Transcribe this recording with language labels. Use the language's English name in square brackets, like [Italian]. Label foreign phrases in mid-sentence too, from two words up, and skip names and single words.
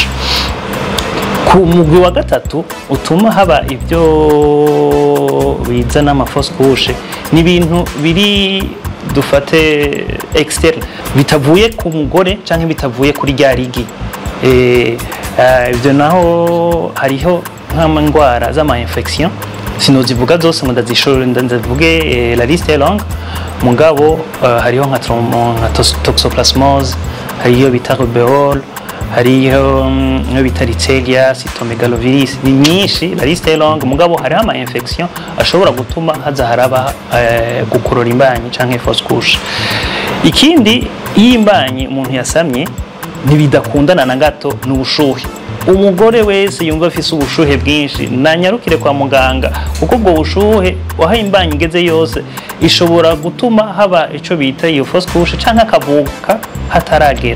[Rundi] Ku mugwi wa gatatu utuma haba ivyo bizana [French] amafausse couche [Rundi] ni ibintu biri dufate externe, bitavuye ku mugore canke bitavuye kuri rya rigi. Ivyo naho hariho nk'amangwara z'ama infection, sinozivuga zose ngo ndazivuge, [French] la liste est longue. [Rundi] Mugabo hariho nka toxoplasmose, hariyo bita rubéole, hariyo no bita Rickettsia, cytomegalovirus, ni nyinshi, [French] la liste est longue. [Rundi] Mugabo hariho ama infection ashobora gutuma haza haraba gukorora imbanyi canke [French] fausse couche. [Rundi] Ikindi y'imbanyi umuntu yasamye ntibidakundana na gato n'ubushuhe. Umugore wese yumva afise ubushuhe bwinshi nanyarukire kwa muganga, kuko ubwo bushuhe wahaye imbanyi igeze yose ishobora gutuma haba ico bita iyo [French] fausse couche [Rundi] canke akavuka hataragera.